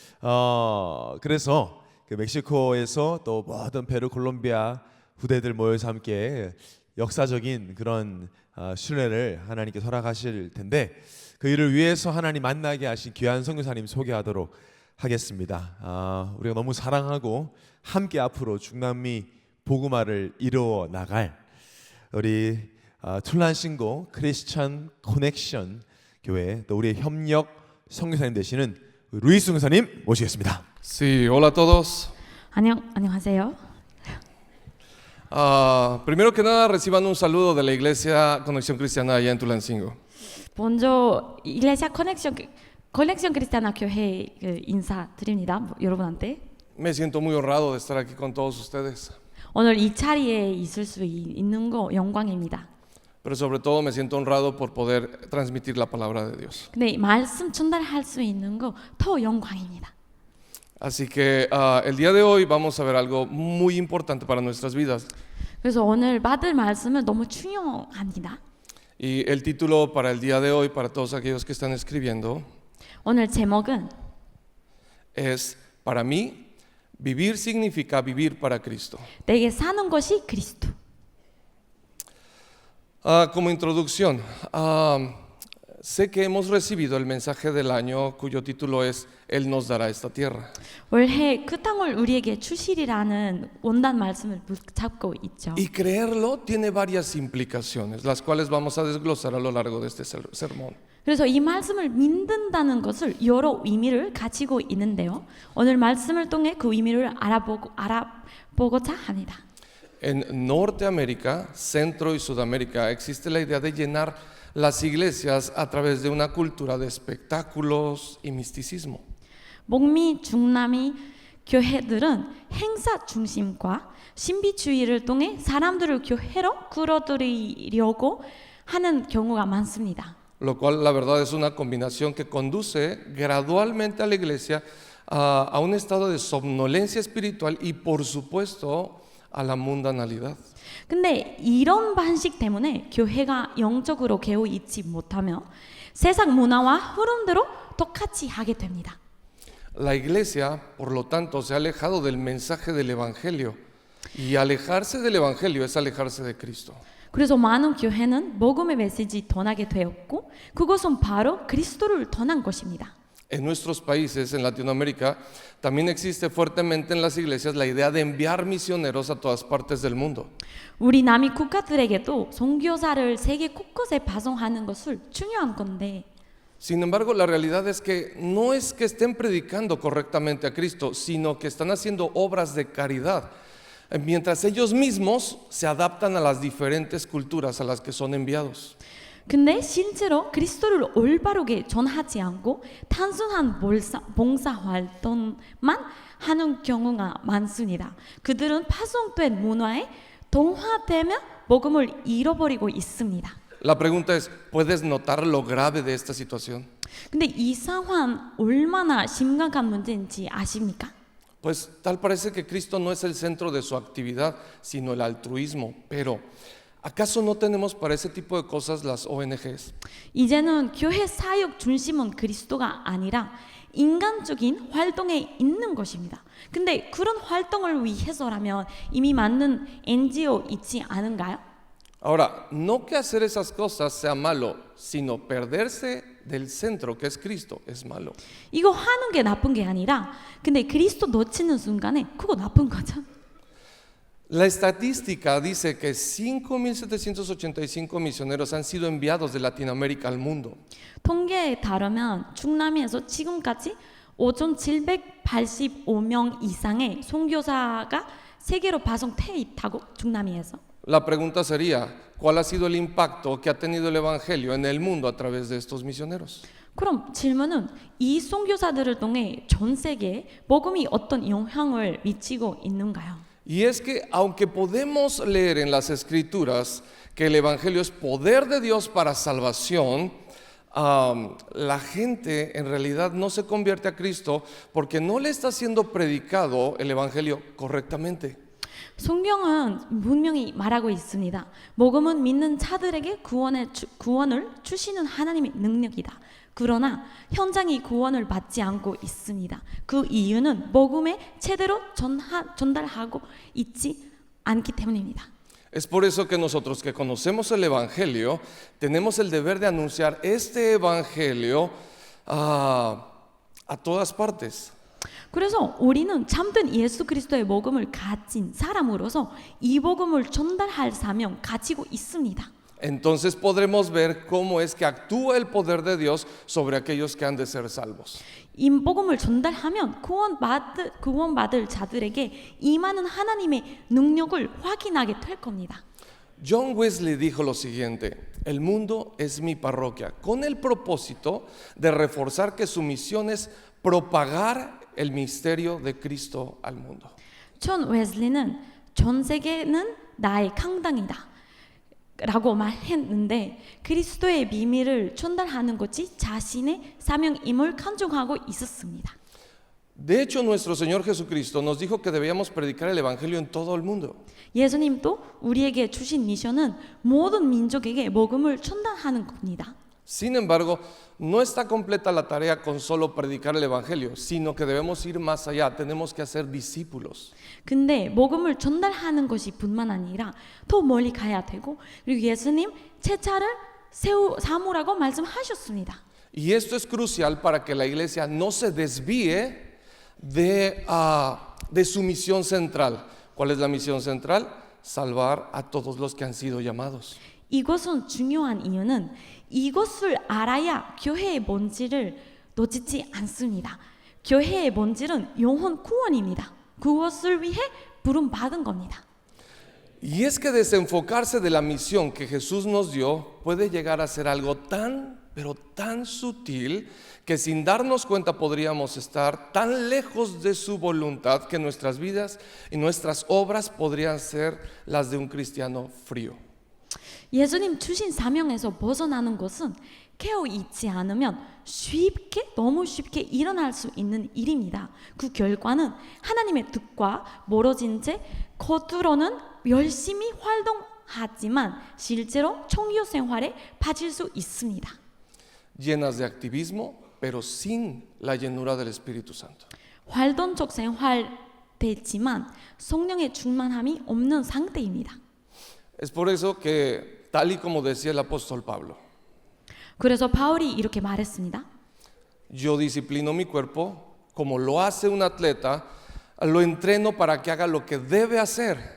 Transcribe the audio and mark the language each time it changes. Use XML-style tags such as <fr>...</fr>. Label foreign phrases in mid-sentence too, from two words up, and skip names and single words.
<ko>그래서 그 멕시코에서 또 모든 페루 콜롬비아 후대들 모여서 함께 역사적인 그런 수련회를 하나님께 허락하실 텐데 그 일을 위해서 하나님 만나게 하신 귀한 선교사님 소개하도록 하겠습니다. 우리가 너무 사랑하고 함께 앞으로 중남미 복음화를 이루어 나갈 우리 툴란신고 크리스천 커넥션 교회 또 우리의 협력 선교사님 되시는 루이스 선교사님 모시겠습니다.</ko> <es>Sí, hola a todos.</es> <ko>안녕하세요.</ko> <es>Primero que nada, reciban un saludo de la Iglesia Conexión Cristiana allá en Tulancingo.</es> <ko>먼저 이글레시아 커넥션 크리스티아나 교회 인사드립니다. 여러분한테.</ko> <es>Me siento muy honrado de estar aquí con todos ustedes.</es> <ko>오늘 이 자리에 있을 수 있는 거 영광입니다.</ko> <es>Pero sobre todo me siento honrado por poder transmitir la palabra de Dios.</es> <ko>근데 말씀 전달할 수 있는 거 더 영광입니다.</ko> <es>Así que el día de hoy vamos a ver algo muy importante para nuestras vidas.</es> <ko>그래서 오늘 받을 말씀은 너무 중요합니다.</ko> <es>Y el título para el día de hoy, para todos aquellos que están escribiendo,</es> <ko>오늘 제목은</ko> <es>es para mí, vivir significa vivir para Cristo.</es> <ko>내게 사는 것이 그리스도.</ko> <es>Como introducción, sé que hemos recibido el mensaje del año cuyo título es Él nos dará esta tierra.</es> <ko>올해 그 땅을 우리에게 주시리라는 원단 말씀을 붙잡고 있죠.</ko> <es>Y creerlo tiene varias implicaciones, las cuales vamos a desglosar a lo largo de este sermón.</es> <ko>그래서 이 말씀을 믿는다는 것을 여러 의미를 가지고 있는데요. 오늘 말씀을 통해 그 의미를 알아보고자 합니다.</ko> <es>En Norteamérica, Centro y Sudamérica existe la idea de llenar las iglesias a través de una cultura de espectáculos y misticismo.</es> <ko>북미, 중남미 교회들은 행사 중심과 신비주의를 통해 사람들을 교회로 끌어들이려고 하는 경우가 많습니다.</ko> <es>Lo cual la verdad es una combinación que conduce gradualmente a la iglesia a un estado de somnolencia espiritual y por supuesto a la mundanalidad.</es> <ko>근데 이런 방식 때문에 교회가 영적으로 깨어 있지 못하며 세상 문화와 흐름대로 똑같이 하게 됩니다.</ko> <es>La iglesia, por lo tanto, se ha alejado del mensaje del evangelio y alejarse del evangelio es alejarse de Cristo.</es> <ko>그래서 많은 교회는 복음의 메시지 떠나게 되었고 그것은 바로 그리스도를 떠난 것입니다.</ko> <es>En nuestros países, en Latinoamérica, también existe fuertemente en las iglesias la idea de enviar misioneros a todas partes del mundo.</es> <ko>우리 남미 국가들에게도 선교사를 세계 곳곳에 파송하는 것을 중요한 건데</ko> <es>Sin embargo, la realidad es que no es que estén predicando correctamente a Cristo, sino que están haciendo obras de caridad, mientras ellos mismos se adaptan a las diferentes culturas a las que son enviados.</es> <ko>근데 실제로 그리스도를 올바르게 전하지 않고 단순한 봉사 활동만 하는 경우가 많습니다. 그들은 파송된 문화에 동화되며 복음을 잃어버리고 있습니다.</ko> <es>La pregunta es, ¿puedes notar lo grave de esta situación?</es> <ko>근데 이 상황 얼마나 심각한 문제인지 아십니까?</ko> <es>Pues tal parece que Cristo no es el centro de su actividad, sino el altruismo. Pero, ¿acaso no tenemos para ese tipo de cosas las ONGs?</es> <ko>이제는 교회 사역 중심은 그리스도가 아니라 인간적인 활동에 있는 것입니다. 근데 그런 활동을 위해서라면 이미 많은 NGO 있지 않은가요?</ko> <es>Ahora, no que hacer esas cosas sea malo, sino perderse del centro que es Cristo es malo.</es> <ko>이거 하는 게 나쁜 게 아니라 근데 그리스도 놓치는 순간에 그거 나쁜 거죠.</ko> <es>La estadística dice que 5.785 misioneros han sido enviados de Latinoamérica al mundo.</es> <ko>통계에 따르면 중남미에서 지금까지 5,785명 이상의 선교사가 세계로 파송돼 있다고 중남미에서.</ko> <es>La pregunta sería, ¿cuál ha sido el impacto que ha tenido el Evangelio en el mundo a través de estos misioneros?</es> <ko>그럼 질문은 이 선교사들을 통해 전 세계에 복음이 어떤 영향을 미치고 있는가요?</ko> <es>Y es que aunque podemos leer en las Escrituras que el Evangelio es poder de Dios para salvación, la gente en realidad no se convierte a Cristo porque no le está siendo predicado el Evangelio correctamente.</es> <ko>성경은 분명히 말하고 있습니다. 복음은 믿는 자들에게 구원을 주시는 하나님의 능력이다. 그러나 현장이 구원을 받지 않고 있습니다. 그 이유는 복음에 제대로 전달하고 있지 않기 때문입니다.</ko> <es>Es por eso que nosotros que conocemos el Evangelio tenemos el deber de anunciar este Evangelio a todas partes.</es> <ko>그래서 우리는 참된 예수 그리스도의 복음을 가진 사람으로서 이 복음을 전달할 사명 가지고 있습니다.</ko> <es>Entonces podremos ver cómo es que actúa el poder de Dios sobre aquellos que han de ser salvos.</es> <ko>이 복음을 전달하면 구원받을 자들에게 임하는 하나님의 능력을 확인하게 될 겁니다.</ko> <es>John Wesley dijo lo siguiente: el mundo es mi parroquia, con el propósito de reforzar que su misión es propagar el misterio de Cristo al mundo.</es> <ko>존 웨슬리는 전 세계는 나의 강당이다 라고 말했는데 그리스도의 비밀을 전달하는 것이 자신의 사명임을 간증하고 있었습니다.</ko> <es>De hecho, nuestro Señor Jesucristo nos dijo que debíamos predicar el Evangelio en todo el mundo.</es> <ko>예수님도 우리에게 주신 미션은 모든 민족에게 복음을 전달하는 겁니다.</ko> <es>Sin embargo, no está completa la tarea con solo predicar el Evangelio, sino que debemos ir más allá, tenemos que hacer discípulos.</es> <ko>근데 복음을 전달하는 것이 뿐만 아니라 더 멀리 가야 되고 그리고 예수님 제자를 삼으라고 말씀하셨습니다.</ko> <es>Y esto es crucial para que la iglesia no se desvíe de su misión central. ¿Cuál es la misión central? Salvar a todos los que han sido llamados.</es> <ko>이것은 중요한 이유는 이것을 알아야 교회의 본질을 놓치지 않습니다. 교회의 본질은 영혼 구원입니다. 그것을 위해 부름 받은 겁니다.</ko> <es>Y es que desenfocarse de la misión que Jesús nos dio puede llegar a ser algo tan, pero tan sutil que sin darnos cuenta podríamos estar tan lejos de su voluntad que nuestras vidas y nuestras obras podrían ser las de un cristiano frío.</es> <ko>예수님 주신 사명에서 벗어나는 것은 깨어 있지 않으면 너무 쉽게 일어날 수 있는 일입니다. 그 결과는 하나님의 뜻과 멀어진 채 겉으로는 열심히 활동하지만 실제로 청교 생활에 빠질 수 있습니다.</ko> <es>Llenas de activismo, pero sin la llenura del Espíritu Santo.</es> <ko>활동적 생활 되지만 성령의 충만함이 없는 상태입니다.</ko> <es>Es por eso que, tal y como decía el apóstol Pablo,</es> <ko>그래서 바울이 이렇게 말했습니다.</ko> <es>yo disciplino mi cuerpo como lo hace un atleta, lo entreno para que haga lo que debe hacer.</es>